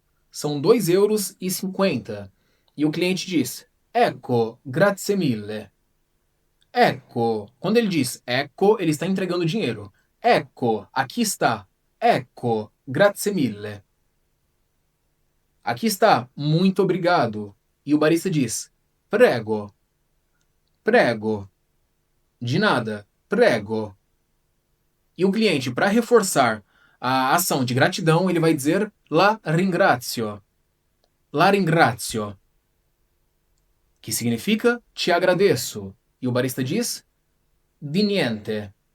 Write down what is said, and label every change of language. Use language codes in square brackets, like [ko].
[pt] São 2,50 euros. E o cliente diz: [it] Ecco, grazie mille. Ecco. [pt] Quando ele diz ecco, ele está entregando dinheiro. Ecco, aqui está. [it] Ecco, grazie mille. [pt] Aqui está, muito obrigado. E o barista diz: [it] Prego. Prego. [pt] De nada. Prego. E o cliente, para reforçar a ação de gratidão, ele vai dizer [it] la ringrazio. La ringrazio. [pt] Que significa te agradeço. E o barista diz [it] di niente.